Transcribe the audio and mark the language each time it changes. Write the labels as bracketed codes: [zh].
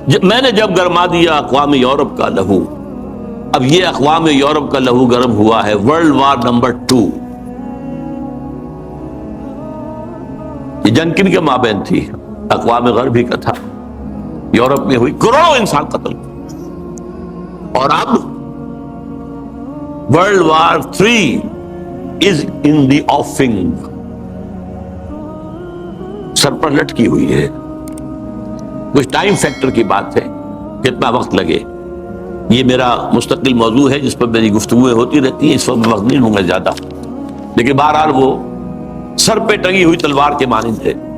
[ur] میں نے جب گرما دیا اقوام یورپ کا لہو. اب یہ اقوام یورپ کا لہو گرم ہوا ہے ورلڈ وار نمبر 2. یہ جنگ کن کے مابین تھی؟ اقوام غربی کا تھا. یورپ میں ہوئی، کروڑوں انسان قتل. اور اب [en] World War III is in the offing. [ur] سر پر لٹکی ہوئی ہے. کچھ ٹائم فیکٹر کی بات ہے، کتنا وقت لگے. یہ میرا مستقل موضوع ہے جس پر میری گفتگویں ہوتی رہتی ہیں، اس وقت وقت نہیں لوں گا زیادہ، لیکن بہرحال وہ سر پہ ٹنگی ہوئی تلوار کے مانند ہے.